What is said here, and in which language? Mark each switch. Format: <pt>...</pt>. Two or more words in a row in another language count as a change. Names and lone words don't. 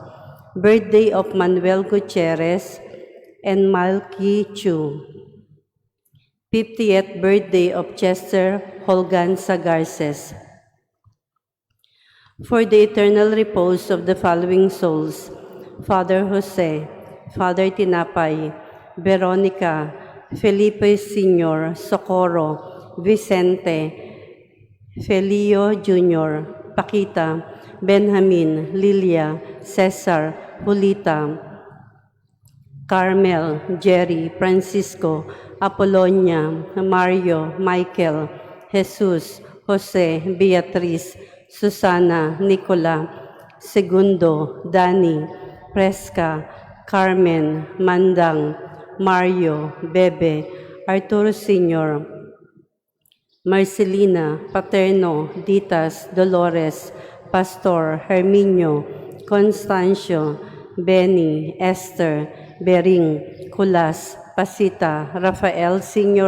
<en>Birthday of Manuel Gutierrez and Malky Chu. 50th birthday of Chester Holganza Garces. For the eternal repose of the following souls, Father Jose, Father Tinapay, Veronica, Felipe Sr., Socorro, Vicente, Felio Jr., Paquita, Benjamin, Lilia, Cesar, Julita, Carmel, Jerry, Francisco, Apolonia, Mario, Michael, Jesus, Jose, Beatriz, Susana, Nicola, Segundo, Dani, Fresca, Carmen, Mandang, Mario, Bebe, Arturo Sr., Marcelina, Paterno, Ditas, Dolores, Pastor, Herminio, Constancio, Benny, Esther, Bering, Kulas, Pasita, Rafael Sr.</en>